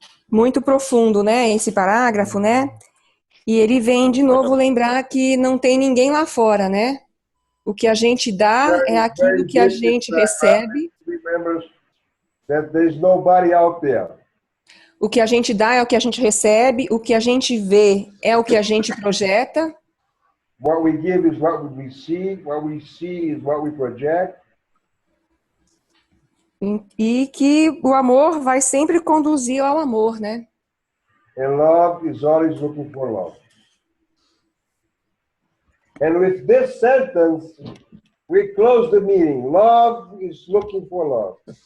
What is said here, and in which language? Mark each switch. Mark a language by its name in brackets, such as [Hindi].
[Portuguese] Muito profundo, né, esse parágrafo, né? E ele vem de novo lembrar que não tem ninguém lá fora, né? O que a gente dá é aquilo que a gente recebe. [English] That there's nobody out there. [Portuguese] O que a gente dá é o que a gente recebe, o que a gente vê é o que a gente projeta. [English] What we give is what we see is what we project. [Portuguese] E que o amor vai sempre conduzir ao amor, né? [English] And love is always looking for love. And with this sentence, we close the meeting. Love is looking for love.